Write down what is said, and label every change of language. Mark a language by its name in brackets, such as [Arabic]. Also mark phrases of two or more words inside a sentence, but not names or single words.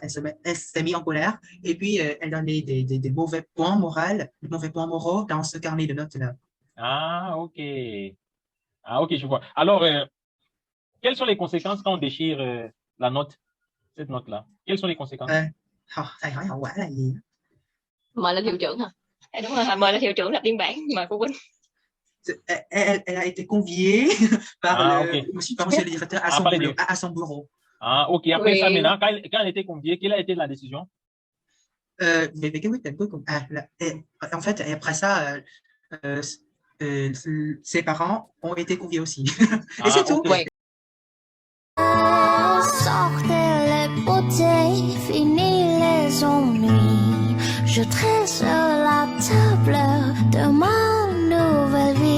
[French] Elle s'est mise en colère. Et puis, elle donnait des mauvais points moraux dans ce carnet de notes-là. Ah, ok. Ah, ok, je vois. Alors, quelles sont les conséquences quand on déchire cette note-là? Quelles sont les conséquences? [Vietnamese] Thầy hỏi hậu quả là gì? Mời lên hiệu trưởng hả? Đúng rồi, mời lên hiệu trưởng lập biên bản, mời phụ huynh. [French] Elle a été conviée par monsieur le directeur à son bureau. Ah, ok. Après ça, maintenant, quand elle a été conviée, quelle a été la décision? Mais [Vietnamese] cái quyết định cuối cùng, [French] en fait, après ça, ses parents ont été conviés aussi. Et c'est tout. Okay. Sortez les bouteilles, fini les ennuis. Je dresse la table de ma nouvelle vie.